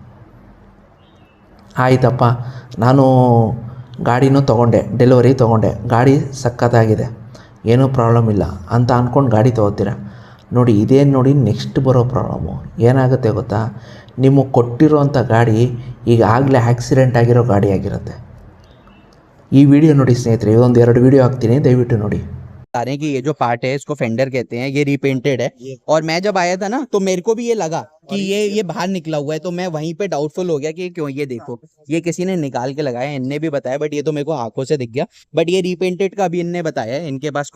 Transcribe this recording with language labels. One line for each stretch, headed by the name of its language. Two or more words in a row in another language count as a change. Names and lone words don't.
Kannada: ಆಯ್ತಪ್ಪ, ನಾನು ಗಾಡಿನೂ ತೊಗೊಂಡೆ, ಡೆಲಿವರಿ ತೊಗೊಂಡೆ, ಗಾಡಿ ಸಖತ್ತಾಗಿದೆ, ಏನೂ ಪ್ರಾಬ್ಲಮ್ ಇಲ್ಲ ಅಂತ ಅಂದ್ಕೊಂಡು ಗಾಡಿ ತೊಗೋತೀರ. ನೋಡಿ, ಇದೇನು ನೋಡಿ ನೆಕ್ಸ್ಟ್ ಬರೋ ಪ್ರಾಬ್ಲಮ್ಮು ಏನಾಗುತ್ತೆ ಗೊತ್ತಾ, ನಿಮಗೆ ಕೊಟ್ಟಿರೋವಂಥ ಗಾಡಿ ಈಗಾಗಲೇ ಆಕ್ಸಿಡೆಂಟ್ ಆಗಿರೋ ಗಾಡಿ ಆಗಿರುತ್ತೆ. ಈ ವಿಡಿಯೋ ನೋಡಿ ಸ್ನೇಹಿತರೆ, ಇದೊಂದು 2 ವಿಡಿಯೋ ಹಾಕ್ತೀನಿ, ದಯವಿಟ್ಟು ನೋಡಿ.
Hindi: बता रहे हैं कि ये जो पार्ट है इसको फेंडर कहते हैं, ये रीपेंटेड है। और मैं जब आया था ना तो मेरे को भी ये लगा कि ये बाहर निकला हुआ है, तो मैं वहीं पे डाउटफुल हो गया कि क्यों। ये देखो, ये किसी ने निकाल के लगाया, इनने भी बताया, बट ये तो मेरे को आंखों से दिख गया। बट ये रीपेंटेड का भी इनने बताया है, इनके पास